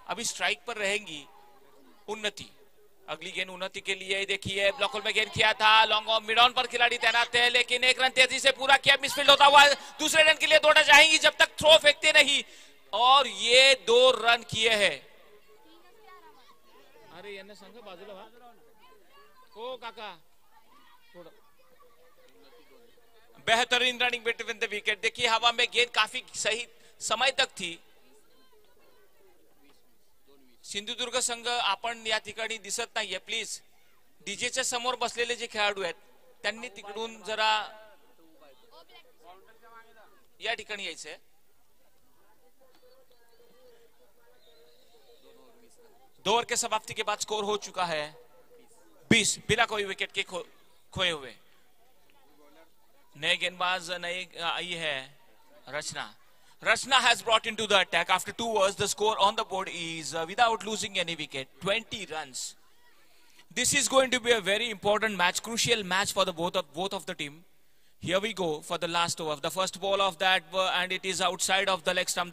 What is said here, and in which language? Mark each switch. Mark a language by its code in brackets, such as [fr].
[hi] अभी स्ट्राइक पर रहेंगी उन्नति. अगली गेंद उन्नति के लिए देखिए ब्लॉकर में गेंद किया था. लॉन्ग ऑन मिड ऑन पर खिलाड़ी तैनात थे लेकिन 1 रन तेजी से पूरा किया. मिसफील्ड होता हुआ दूसरे रन के लिए दौड़ना चाहेंगी जब तक थ्रो फेंकते नहीं और ये 2 रन किए हैं. [mr] अरे यांना सांगा बाजूला हो काका. [hi] बेहतरीन रनिंग बिटवीन द विकेट. देखिए हवा में गेंद काफी सही समय तक थी. [mr] सिंधुदुर्ग संघ आपण या ठिकाणी दिसत नाहीये. प्लीज डीजेच्या समोर बसलेले जे खेळाडू आहेत त्यांनी तिकडून जरा या ठिकाणी यायचंय. [hi] दो ओवर के समाप्ति के बाद स्कोर हो चुका है 20 बिना कोई विकेट के खोए हुए. नए गेंदबाज नई आई है रचना. [en] Rachna has brought into the attack. After 2 overs, the score on the board is without losing any wicket, 20 runs. This is going to be a very important match, crucial match for the both of the team. Here we go for the last over. The first ball of that, and it is outside of the leg stump.